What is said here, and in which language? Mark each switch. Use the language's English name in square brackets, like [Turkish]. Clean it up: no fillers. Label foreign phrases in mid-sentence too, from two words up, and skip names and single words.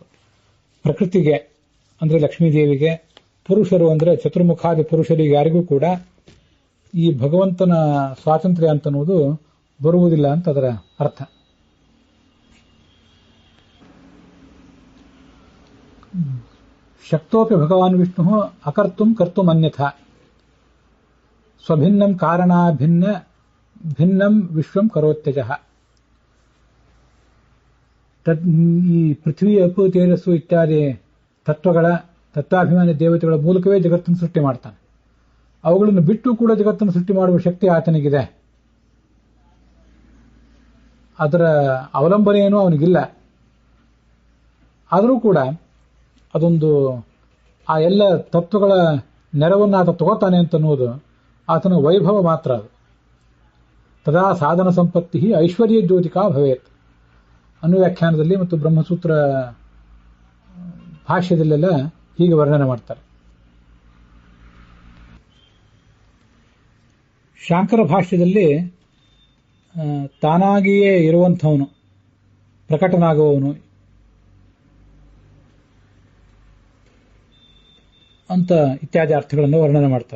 [Kannada] ಪ್ರಕೃತಿಗೆ ಅಂದ್ರೆ ಲಕ್ಷ್ಮೀದೇವಿಗೆ, ಪುರುಷರು ಅಂದ್ರೆ ಚತುರ್ಮುಖಾದಿ ಪುರುಷರಿಗೆ ಯಾರಿಗೂ ಕೂಡ ಈ ಭಗವಂತನ ಸ್ವಾತಂತ್ರ್ಯ ಅಂತನ್ನುವುದು ಬರುವುದಿಲ್ಲ ಅಂತ ಅದರ ಅರ್ಥ. [Sanskrit] ಶಕ್ತೋಪಿ ಭಗವಾನ್ ವಿಷ್ಣು ಅಕರ್ತುಂ ಕರ್ತುಂ ಅನ್ಯಥಾ ಸ್ವಭಿನ್ನಂ ಕಾರಣಾಭಿನ್ನ ಭಿನ್ನಂ ವಿಶ್ವಂ ಕರೋತ್ಯಜಃ. [Kannada] ಈ ಪೃಥ್ವಿ ಅಪು ತೇಜಸ್ಸು ಇತ್ಯಾದಿ ತತ್ವಾಭಿಮಾನಿ ದೇವತೆಗಳ ಮೂಲಕವೇ ಜಗತ್ತನ್ನು ಸೃಷ್ಟಿ ಮಾಡ್ತಾನೆ. ಅವುಗಳನ್ನು ಬಿಟ್ಟು ಕೂಡ ಜಗತ್ತನ್ನು ಸೃಷ್ಟಿ ಮಾಡುವ ಶಕ್ತಿ ಆತನಿಗಿದೆ. ಅದರ ಅವಲಂಬನೆಯೇನೂ ಅವನಿಗಿಲ್ಲ. ಆದರೂ ಕೂಡ ಅದೊಂದು ಆ ಎಲ್ಲ ತತ್ವಗಳ ನೆರವನ್ನು ಆತ ತಗೋತಾನೆ ಅಂತನ್ನುವುದು ಆತನ ವೈಭವ ಮಾತ್ರ. ಅದು [Sanskrit] ತದಾ ಸಾಧನ ಸಂಪತ್ತಿ ಐಶ್ವರ್ಯ ಜ್ಯೋತಿಕಾ ಭವೇತ್ [Kannada] ಅನ್ನೋ ವ್ಯಾಖ್ಯಾನದಲ್ಲಿ ಮತ್ತು ಬ್ರಹ್ಮಸೂತ್ರ ಭಾಷ್ಯದಲ್ಲೆಲ್ಲ ಹೀಗೆ ವರ್ಣನೆ ಮಾಡ್ತಾರೆ. ಶಾಂಕರ ಭಾಷ್ಯದಲ್ಲಿ ತಾನಾಗಿಯೇ ಇರುವಂಥವನು, ಪ್ರಕಟನಾಗುವವನು ಅಂತ ಇತ್ಯಾದಿ ಅರ್ಥಗಳನ್ನು ವರ್ಣನೆ ಮಾಡ್ತಾರೆ.